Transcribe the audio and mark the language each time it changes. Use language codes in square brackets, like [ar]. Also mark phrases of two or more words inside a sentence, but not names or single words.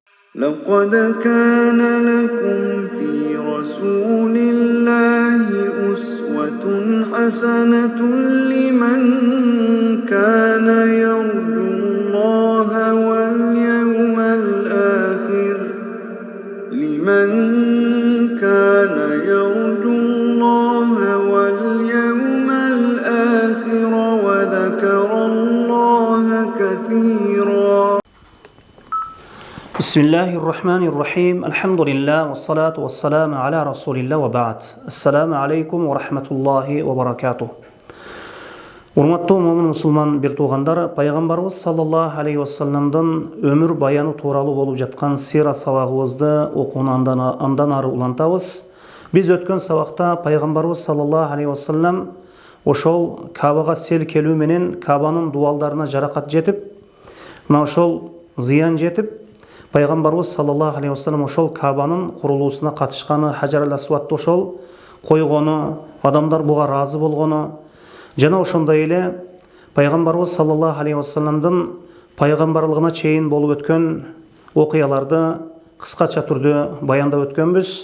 [ar] لقد كان لكم في رسول الله أسوة حسنة لمن كان يرجو الله واليوم الآخر وذكر الله كثيرا. بسم الله الرحمن الرحيم. الحمد لله والصلاة والسلام على رسول الله وبعد. السلام عليكم ورحمة الله وبركاته. [ky] Урматтуу момун мусулман бир туугандар, пайгамбарыбыз [ar] صلى الله عليه وسلم [ky] өмүр баяны тууралуу болуп жаткан сира сабагыбызды окууну андан ары улантабыз. Биз өткөн сабакта пайгамбарыбыз [ar] صلى الله عليه وسلم [ky] ошол Кабага сел келүү менен Кабанын дуалдарына жаракат жетип, мына ошол зыян жетип, пайгамбарыбыз [ar] صلى الله عليه وسلم [ky] ошол Кабанын курулуусуна катышканы, Хажар Асвадты ошол койгону, адамдар буга ыраазы болгону, жана ошондой эле пайгамбарыбыз [ar] صلى الله عليه وسلم [ky] пайгамбарлыгына чейин болуп өткөн окуяларды кыскача түрдө баяндап өткөнбүз.